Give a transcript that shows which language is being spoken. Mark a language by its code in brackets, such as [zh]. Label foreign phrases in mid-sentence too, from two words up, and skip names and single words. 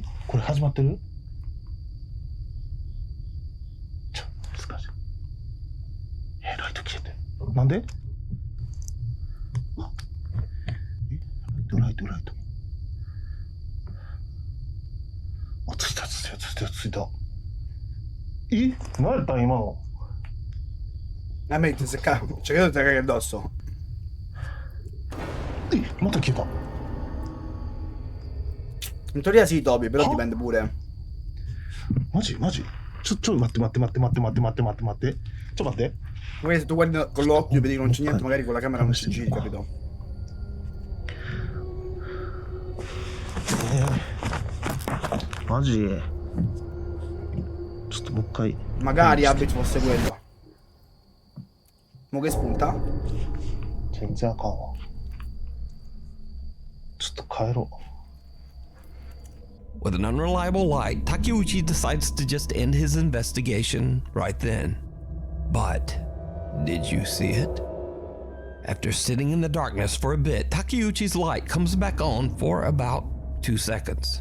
[ja] これ始まってる？難しい。ライト消えてる。なんで？ライト。あ、ついた。何だった今の。 [it] Metti, se cioè credo ti caghi addosso. [ja] また消えた。 [it] In teoria sì, Toby, però dipende pure. [ja] マジ待って。ちょ待って。 [it] Magari se tu guardi con l'occhio e vedi che non c'è niente, magari con la camera non ci giri, capito? Magari. [ja] ちょっともう一回。 [it] Magari Abit fosse quello. Mo che spunta? [ja] 全然あかんわ。ちょっと帰ろう。 [en] With an unreliable light, Takeuchi decides to just end his investigation right then. But did you see it? After sitting in the darkness for a bit, Takeuchi's light comes back on for about 2 seconds.